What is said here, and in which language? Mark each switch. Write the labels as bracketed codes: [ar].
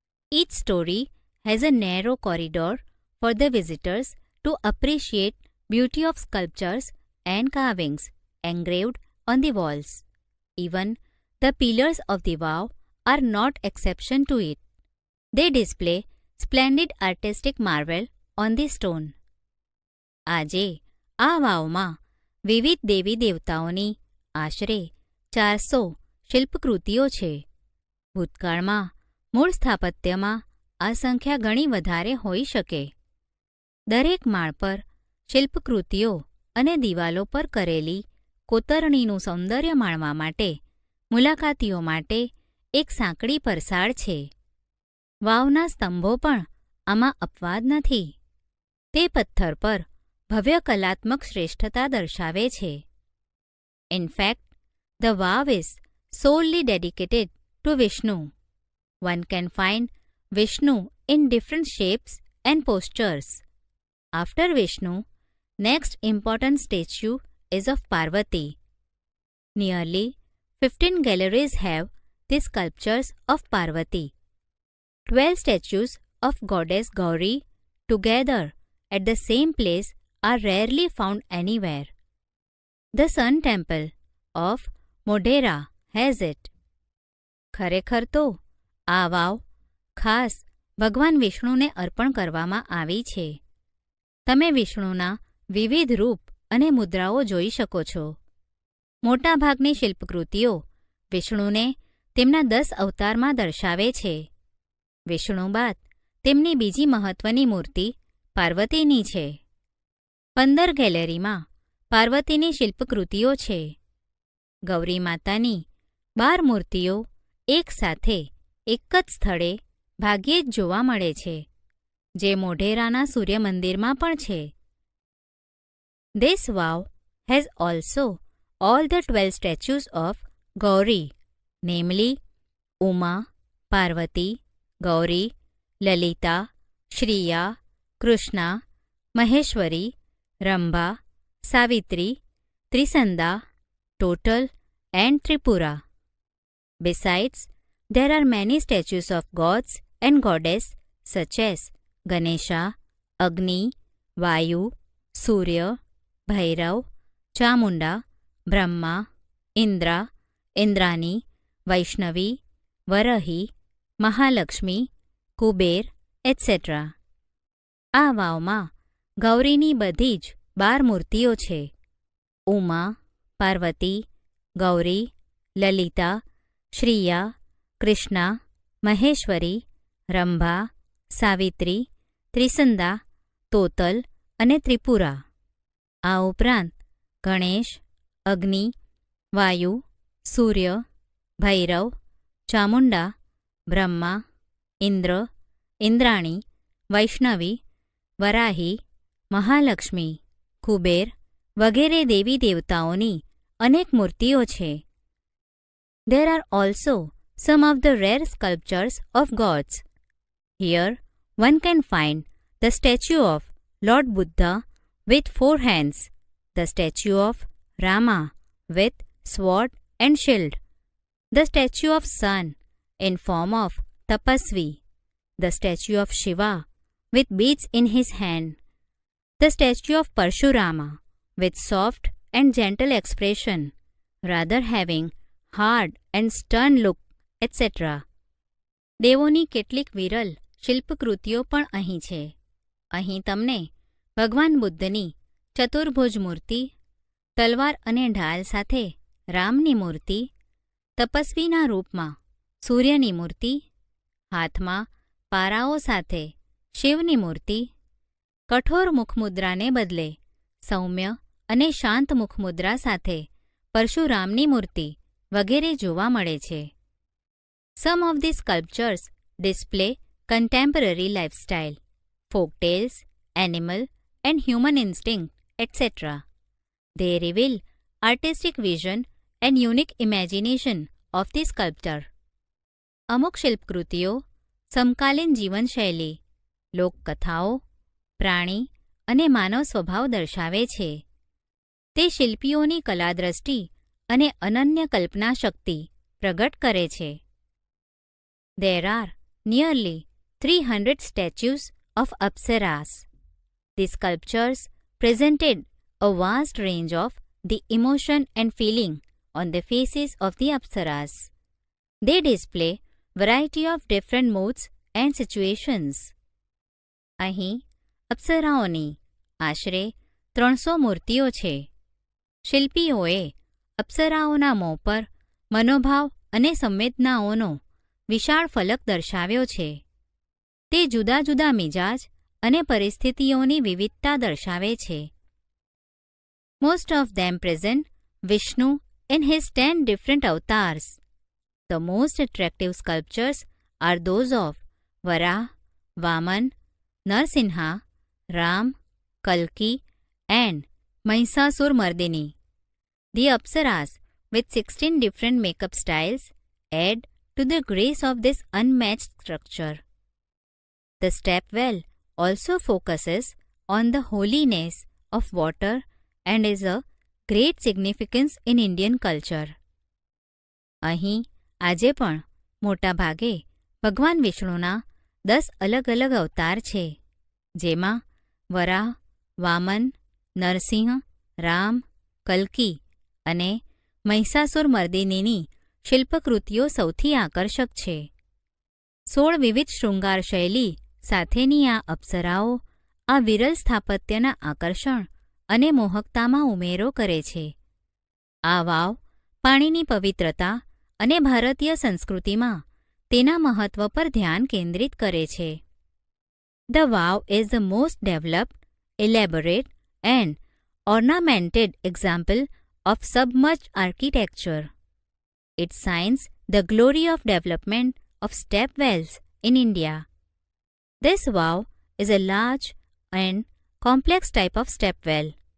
[en] Each story has a narrow corridor for the visitors to appreciate beauty of sculptures and carvings engraved on the walls. Even the pillars of the vow are not exception to it. They display splendid artistic marvel on the stone. [gu] આજે આ વાવમાં વિવિધ દેવી દેવતાઓની આશરે 400 શિલ્પકૃતિઓ છે. ભૂતકાળમાં મૂળ સ્થાપત્યમાં આ સંખ્યા ઘણી વધારે હોઈ શકે. દરેક માળ પર શિલ્પકૃતિઓ અને દિવાલો પર કરેલી કોતરણીનું સૌંદર્ય માણવા માટે મુલાકાતીઓ માટે એક સાંકડી પરસાળ છે. વાવના સ્તંભો પણ આમાં અપવાદ નથી. તે પથ્થર પર ભવ્ય કલાત્મક શ્રેષ્ઠતા દર્શાવે છે. [en] In fact, the vow is solely dedicated to Vishnu. One can find Vishnu in different shapes and postures. After Vishnu, next important statue is of Parvati. Nearly 15 galleries have the sculptures of Parvati. 12 statues of goddess Gauri together at the same place are rarely found anywhere. The Sun Temple of Modhera has it. [gu] ખરેખર તો આ વાવ ખાસ ભગવાન વિષ્ણુને અર્પણ કરવામાં આવી છે. તમે વિષ્ણુના વિવિધ રૂપ અને મુદ્રાઓ જોઈ શકો છો. મોટાભાગની શિલ્પકૃતિઓ વિષ્ણુને તેમના 10 અવતારમાં દર્શાવે છે. વિષ્ણુ બાદ તેમની બીજી મહત્વની મૂર્તિ પાર્વતીની છે. 15 ગેલેરીમાં પાર્વતીની શિલ્પકૃતિઓ છે. ગૌરી માતાની 12 મૂર્તિઓ એક સાથે એક જ સ્થળે ભાગ્યે જ જોવા મળે છે, જે મોઢેરાના સૂર્ય મંદિરમાં પણ છે. [en] This vow has also all the 12 statues of Gauri, namely Uma, Parvati, Gauri, Lalita, Shriya, Krishna, Maheshwari, Rambha, Savitri, Trisanda, Total and Tripura. Besides, there are many statues of gods and goddess such as Ganesha, Agni, Vayu, Surya, Bhairav, Chamunda, Brahma, Indra, Indrani, Vaishnavi, Varahi, Mahalakshmi, Kuber, etc. [gu] આ વાવમાં ગૌરીની બધી જ 12 મૂર્તિઓ છે. ઉમા, પાર્વતી, ગૌરી, લલિતા, શ્રીયા, કૃષ્ણા, મહેશ્વરી, રંભા, સાવિત્રી, ત્રિસંદા, તોતલ અને ત્રિપુરા. આ ઉપરાંત ગણેશ, અગ્નિ, વાયુ, સૂર્ય, ભૈરવ, ચામુંડા, બ્રહ્મા, ઇન્દ્ર, ઇન્દ્રાણી, વૈષ્ણવી, વરાહી, મહાલક્ષ્મી, કુબેર વગેરે દેવી દેવતાઓની અનેક મૂર્તિઓ છે. [en] There are also some of the rare sculptures of gods. Here one can find the statue of Lord Buddha with 4 hands, the statue of Rama with sword and shield, the statue of sun in form of Tapasvi, the statue of Shiva with beads in his hand, the statue of Parshurama with soft and gentle expression, rather having hard and stern look, etc. [gu] દેવોની કેટલીક વિરલ શિલ્પકૃતિઓ પણ અહીં છે. અહીં તમને ભગવાન બુદ્ધની ચતુર્ભુજ મૂર્તિ, તલવાર અને ઢાલ સાથે રામની મૂર્તિ, તપસ્વીના રૂપમાં સૂર્યની મૂર્તિ, હાથમાં પારાઓ સાથે શિવની મૂર્તિ, કઠોર મુખમુદ્રાને બદલે સૌમ્ય અને શાંત મુખમુદ્રા સાથે પરશુરામની મૂર્તિ વગેરે જોવા મળે છે. [en] Some of these sculptures display contemporary lifestyle, folk tales, animal and human instinct, etc. They reveal artistic vision and unique imagination of the sculptor. [gu] અમુક શિલ્પકૃતિઓ સમકાલીન જીવનશૈલી, લોકકથાઓ, પ્રાણી અને માનવ સ્વભાવ દર્શાવે છે. તે શિલ્પીઓની કલાદ્રષ્ટિ અને અનન્ય કલ્પના શક્તિ પ્રગટ કરે છે. [en] There are nearly 300 statues of Apsaras. These sculptures presented a vast range of the emotion and feeling on the faces of the Apsaras. They display variety of different moods and situations. [gu] અહીં અપ્સરાઓની આશરે 300 મૂર્તિઓ છે. શિલ્પીઓએ અપ્સરાઓના મોં પર મનોભાવ અને સંવેદનાઓનો વિશાળ ફલક દર્શાવ્યો છે. તે જુદા જુદા મિજાજ અને પરિસ્થિતિઓની વિવિધતા દર્શાવે છે. [en] Most of them present Vishnu in his 10 different avatars. The most attractive sculptures are those of Vara, Vaman, Narsinha, Ram, Kalki, and Mahishasur-Mardini. The Apsaras, with 16 different makeup styles, add to the grace of this unmatched structure. The stepwell also focuses on the holiness of water and is a great significance in Indian culture. [gu] અહીં આજે પણ મોટા ભાગે ભગવાન વિષ્ણુના 10 અલગ અલગ અવતાર છે, જેમાં વરાહ, વામન, નરસિંહ, રામ, કલ્કી અને મહિષાસુરમર્દિનીની શિલ્પકૃતિઓ સૌથી આકર્ષક છે. 16 વિવિધ શૃંગાર શૈલી સાથેની આ અપ્સરાઓ આ વિરલ સ્થાપત્યના આકર્ષણ અને મોહકતામાં ઉમેરો કરે છે. આ વાવ પાણીની પવિત્રતા અને ભારતીય સંસ્કૃતિમાં તેના મહત્વ પર ધ્યાન કેન્દ્રિત કરે છે. [en] The wow is the most developed, elaborate and ornamented example of submerged architecture. It shines the glory of development of step wells in India. This wow is a large and complex type of step well.